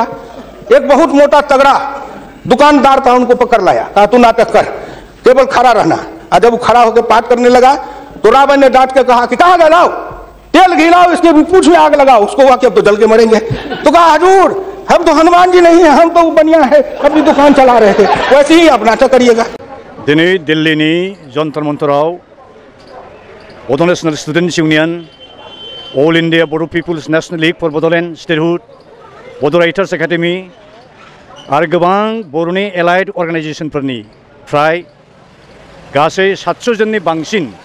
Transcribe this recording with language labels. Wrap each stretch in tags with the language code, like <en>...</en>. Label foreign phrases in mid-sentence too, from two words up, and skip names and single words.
<hi>एक बहुत मोटा तगड़ा दुकानदार था, उनको पकड़ लाया, कहा तू नाटक कर, केवल खड़ा रहना। और जब वो खड़ा होकर पाठ करने लगा तो रावण ने डांट के कहा कि कहाँ गए, लाओ तेल घिलाओ, इसके पूंछ में आग लगाओ। उसको हुआ कि अब तो जल के मरेंगे। तो कहा हजूर हम तो हनुमान जी नहीं है, हम तो बनिया है, अपनी दुकान चला रहे थे, वैसे ही आप नाटक करिएगा।</hi> <brx>दिनै दिल्लीनि जन्तर मन्तराव बड' नेशनेल स्टुडेन्ट्स इउनियन, अल इन्डिया बर' पिपुल्स नेशनेल लीग फर बड'लेण्ड स्टेटहुड, बड' राइटार्स एकाडेमि आरो गोबां बर'नि एलाइड अर्गानाइजेसनफोरनि फ्राय गासै 700 जननि बांसिन</brx>